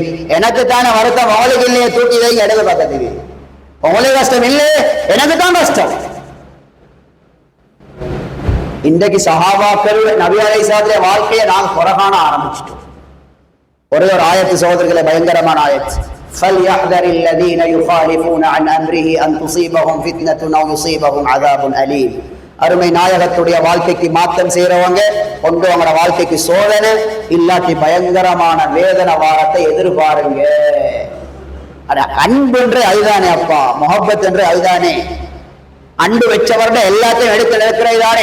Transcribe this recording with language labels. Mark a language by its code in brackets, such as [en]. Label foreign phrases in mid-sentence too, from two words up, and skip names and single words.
[ta] எனக்கு தானே வருத்தம், அவளுக்கு இல்லையே தூக்கி வைங்க இடது பக்கத்துக்கு. உங்களுக்கு கஷ்டம் இல்லை, எனக்கு தான் கஷ்டம். இன்றைக்கு சஹாபாக்கள் நபி அலைஹிஸ்ஸலாத்துடைய வாழ்க்கையை நாங்கள் குறைகாண ஆரம்பிச்சிட்டோம். ஒரே ஒரு ஆயத்து சகோதரர்களே, பயங்கரமான ஆயத்து. [ar] فَلْيَحْذَرِ الَّذِينَ يُخَالِفُونَ عَنْ أَمْرِهِ أَنْ تُصِيبَهُمْ فِتْنَةٌ أَوْ يُصِيبَهُمْ عَذَابٌ أَلِيمٌ. [ta] அருமை நாயகத்துடைய வாழ்க்கைக்கு மாற்றம் செய்யறவங்க கொண்டு அவங்களோட வாழ்க்கைக்கு சோதனை இல்லாட்டி பயங்கரமான வேதனை வாரத்தை எதிர்பாருங்க. அன்பு என்று அதுதானே அப்பா, முஹப்பத் என்று அதுதானே. அன்பு வச்சவர்கிட்ட எல்லாத்தையும் எடுத்து நிற்கிறதானே.